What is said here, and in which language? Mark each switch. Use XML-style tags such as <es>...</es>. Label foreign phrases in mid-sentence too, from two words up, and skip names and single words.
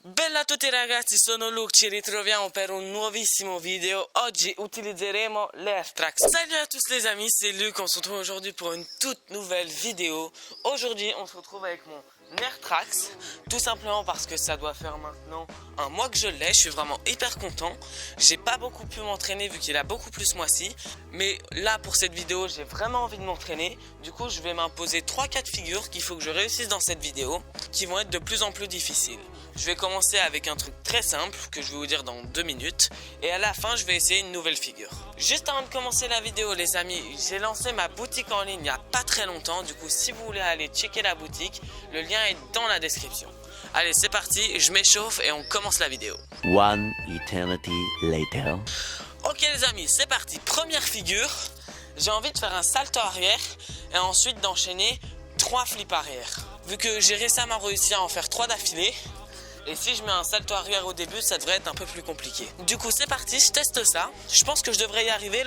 <it>Bella a tutti ragazzi, sono Luke, ci ritroviamo per un nuovissimo video. Oggi utilizzeremo l'AirTrax.</it> <fr>Salut à tous les amis, c'est Luke, on se retrouve aujourd'hui pour une toute nouvelle vidéo. Aujourd'hui on se retrouve avec mon AirTrax, tout simplement parce que ça doit faire maintenant un mois que je l'ai. Je suis vraiment hyper content. J'ai pas beaucoup pu m'entraîner vu qu'il a beaucoup plus ce mois-ci, mais là pour cette vidéo j'ai vraiment envie de m'entraîner. Du coup je vais m'imposer 3 cas de figure qu'il faut que je réussisse dans cette vidéo, qui vont être de plus en plus difficiles. Je vais commencer avec un truc très simple que je vais vous dire dans 2 minutes, et à la fin je vais essayer une nouvelle figure. Juste avant de commencer la vidéo les amis, j'ai lancé ma boutique en ligne il n'y a pas très longtemps. Du coup si vous voulez aller checker la boutique, le lien est dans la description. Allez c'est parti, je m'échauffe et on commence la vidéo.</fr> <en>One eternity later.</en> <fr>Ok les amis, c'est parti. Première figure, j'ai envie de faire un salto arrière et ensuite d'enchaîner 3 flips arrière. Vu que j'ai récemment réussi à en faire 3 d'affilée, et si je mets un salto arrière au début, ça devrait être un peu plus compliqué. Du coup c'est parti, je teste ça. Je pense que je devrais y arriver.</fr>